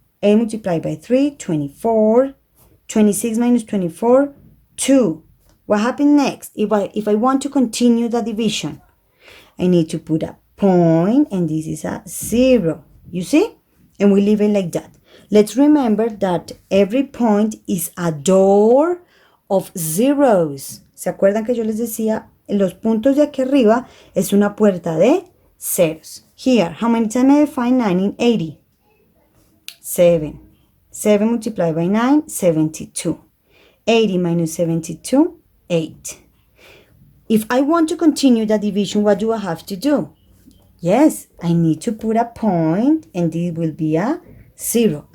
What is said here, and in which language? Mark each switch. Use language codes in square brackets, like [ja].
[en] 8 multiplied by 3, 24. 26 minus 24, 2. What happens next? If I want to continue the division, I need to put a point, and this is a 0. You see? And we leave it like that. Let's remember that every point is a door of zeros. [es] ¿Se acuerdan que yo les decía? Los puntos de aquí arriba es una puerta de ceros. [en] Here, how many times may I find 9 in 80? 7. 7 multiplied by 9, 72. 80 minus 72, 8. If I want to continue the division, what do I have to do? Yes, I need to put a point, and this will be a 0.